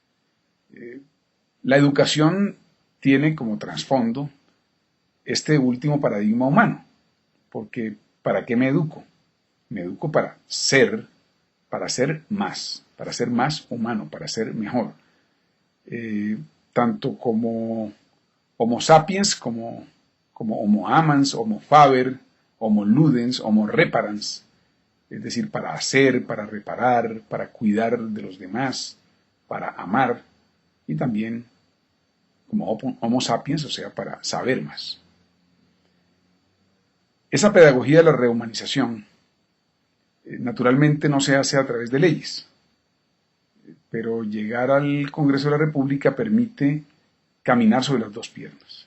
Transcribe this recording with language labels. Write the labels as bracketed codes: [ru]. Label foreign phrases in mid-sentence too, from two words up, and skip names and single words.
[es] La educación tiene como trasfondo este último paradigma humano, porque ¿para qué me educo? Me educo para ser más humano, para ser mejor. Tanto como [la] Homo sapiens, como Homo amans, Homo faber, Homo ludens, Homo reparans, [es] es decir, para hacer, para reparar, para cuidar de los demás, para amar, y también como [la] Homo sapiens, [es] o sea, para saber más. Esa pedagogía de la rehumanización naturalmente no se hace a través de leyes, pero llegar al Congreso de la República permite caminar sobre las dos piernas.